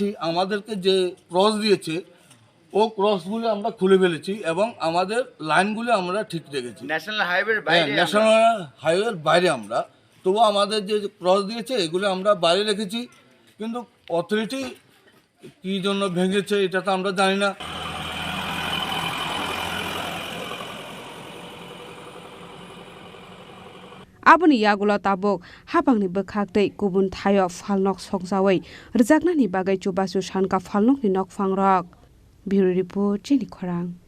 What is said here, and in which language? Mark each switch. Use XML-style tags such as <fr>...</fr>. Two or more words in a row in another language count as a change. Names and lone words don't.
<bn>আমাদেরকে যে ক্রস দিয়েছে ও ক্রসগুলো আমরা খুলে ফেলেছি এবং আমাদের লাইনগুলো আমরা ঠিক রেখেছি।</bn> <en>national highway's বাইরে, national highway's</en> <bn>বাইরে আমরা, তবু আমাদের যে ক্রস দিয়েছে এগুলো আমরা বাইরে রেখেছি, কিন্তু অথরিটি কী জন্য ভেঙেছে এটা তো আমরা জানি না।</bn> <trp>आबनि यागुला ताबक हापांनि बोखागदै गुबुन थायो फालनक संजावै रजाकनानि बागै चुबासु सानका फालनकनि नक फांरक</trp> <en>bureau report</en> <trp>चिनि खरां</trp>